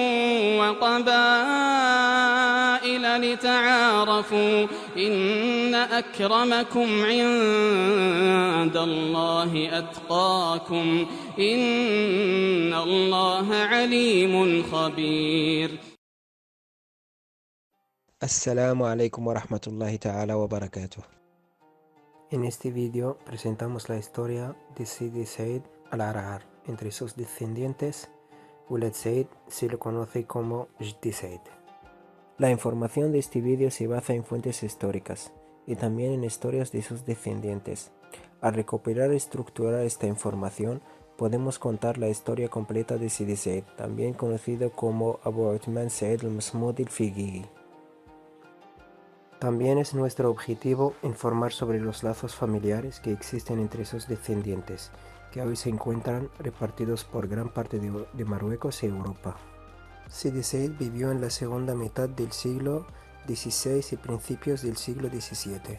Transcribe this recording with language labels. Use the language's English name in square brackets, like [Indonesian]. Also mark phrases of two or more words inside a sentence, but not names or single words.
[Arabic] وقبائل لتعارفوا إن أكرمكم عند الله أتقاكم إن الله عليم خبير. السلام عليكم ورحمة الله تعالى وبركاته. [Spanish] En este vídeo presentamos la historia de Sidi Said al-Arar. Entre sus descendientes, Walid Said se le conoce como Jdi Said. La información de este vídeo se basa en fuentes históricas y también en historias de sus descendientes. Al recopilar y estructurar esta información, podemos contar la historia completa de Sidi Said, también conocido como Abu Uthman Said al-Masmud al-Fiqhi. También es nuestro objetivo informar sobre los lazos familiares que existen entre sus descendientes, que hoy se encuentran repartidos por gran parte de Marruecos y Europa. Sidi Said vivió en la segunda mitad del siglo XVI y principios del siglo XVII.